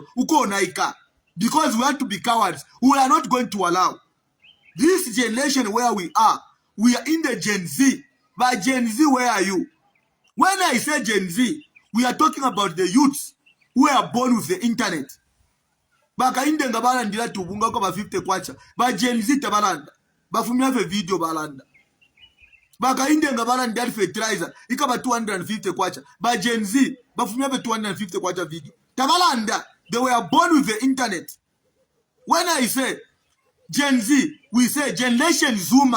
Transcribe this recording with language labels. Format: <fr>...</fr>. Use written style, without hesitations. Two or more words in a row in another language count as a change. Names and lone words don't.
<en>Because we want to be cowards. We are not going to allow. This generation where we are in the Gen Z. But Gen Z, where are you? When I say Gen Z, we are talking about the youths who are born with the internet.</en> <bem>Baka inde ngabala ndila tubunga kwa 50 kwacha. Ba Gen Z tabalanda. Bafumia fe video balanda. Baka inde ngabala ndila fertilizer. Ikaba 250 kwacha. Ba Gen Z bafumia fe 250 kwacha video. Tabalanda.</bem> <en>They were born with the internet. When I say Gen Z, we say Generation Zoomer.</en>